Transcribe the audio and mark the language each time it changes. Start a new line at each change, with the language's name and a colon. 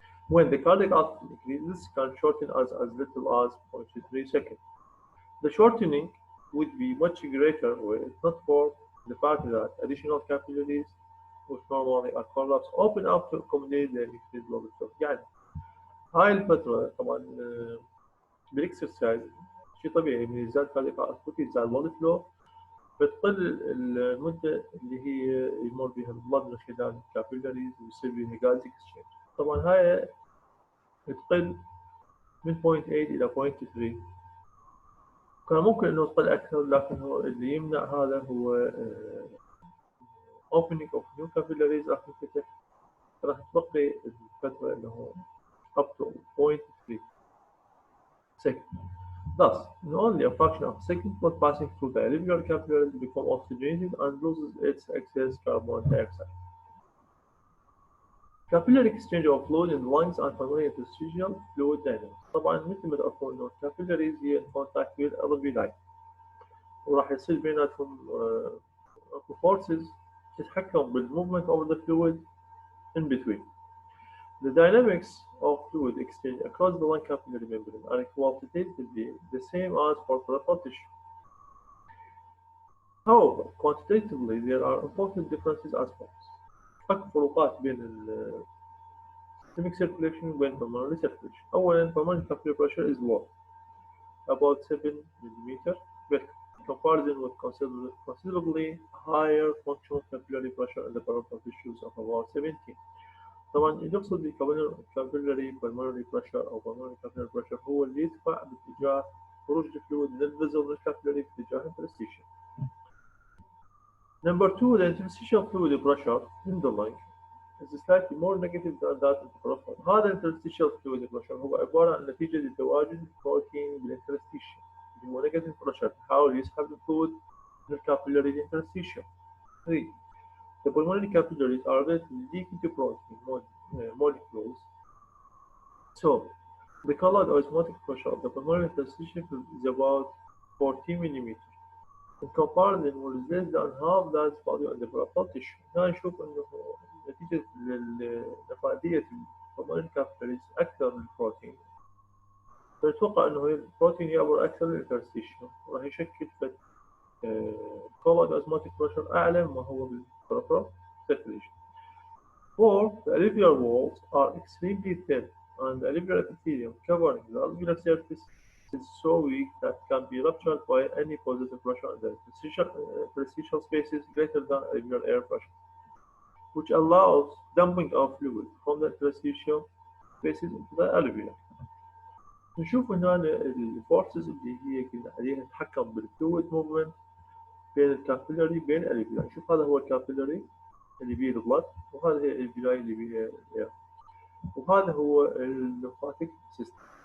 English: When the cardiac output increases, it can shorten as little as 0.3 seconds. The shortening would be much greater were it not for the fact that additional capillaries, which normally are collapsed, open up to accommodate the increased blood flow.
Arabic: يعني هاي الفترة طبعا بالاكسرسايز شيء طبيعي من يزداد كاردياك اوتبوت يزداد
English: blood flow
Arabic: بتقل المدة اللي هي يمر بها البلد من خلال الكابيلاريز ويصير بها غاز اكسشينج. طبعا هاي تقل من 0.8 إلى 0.3. كان ممكن إنه تقل أكثر لكن هو اللي يمنع هذا هو
English: opening of new capillaries
Arabic: راح تنفتح راح تبقي الفترة اللي هو
English: up to 0.3 second. Thus, in only a fraction of a second, blood passing through the alveolar capillaries becomes oxygenated and loses its excess carbon dioxide. Capillary exchange of fluid in the lungs and pulmonary interstitial fluid dynamics.
Arabic: طبعا مثل ما تقول إنه الكابيلاريز هي
English: contact with LV line
Arabic: وراح يصير بيناتهم forces تتحكم بال
English: movement of the fluid in between. The dynamics of fluid exchange across the lung capillary membrane are qualitatively the same as for peripheral tissue. However, quantitatively there are important differences as follows.
Arabic: أكبر فروقات بين
English: systemic circulation
Arabic: وبين
English: pulmonary circulation.
Arabic: أولاً,
English: pulmonary capillary pressure is low, about 7 millimeter mercury, in comparison with considerably higher functional capillary pressure in the peripheral tissues of about 17.
Arabic: طبعا اللي يقصد بالكابيلاري pulmonary pressure أو
English: pulmonary capillary pressure
Arabic: هو اللي يدفع باتجاه خروج الفلويد من الفيزل للكابيلاري باتجاه الانترستيشن.
English: Number 2, the interstitial fluid pressure in the lung is slightly more negative than that in the peripheral.
Arabic: هذا
English: interstitial fluid pressure
Arabic: هو عبارة عن نتيجة لتواجد بروتين بالانترستيشن اللي هو
English: negative pressure
Arabic: يحاول يسحب الفلويد من الكابيلاري للانترستيشن.
English: 3. The pulmonary capillaries are relatively leaky to protein molecules, so the colored osmotic pressure of the pulmonary interstitial is about 40 mm. In comparison with less than half that value in the peripheral tissue.
Arabic: هنا نشوف إنه نتيجة لنفاذية البلمونري كابيلاريز أكثر من البروتين. فنتوقع إنه البروتين يعبر أكثر للانترستيشن وراح يشكل كولد أزماتيك بريشر أعلى مما هو بالبريفرال circulation.
English: 4. The alveolar walls are extremely thin and the alveolar epithelium covering the alveolar surface is so weak that can be ruptured by any positive pressure in the interstitial spaces greater than alveolar air pressure, which allows dumping of fluid from the interstitial spaces into the alveolar.
Arabic: نشوف هنا الفورسز اللي هي كنا عليها تتحكم بالفلويد موفمنت بين الكابيلاري بين الالفيولاي. نشوف هذا هو الكابيلاري اللي بيه البلد، وهذا هي الالفيولاي اللي بيه الاير، وهذا هو الليمفاتيك سيستم.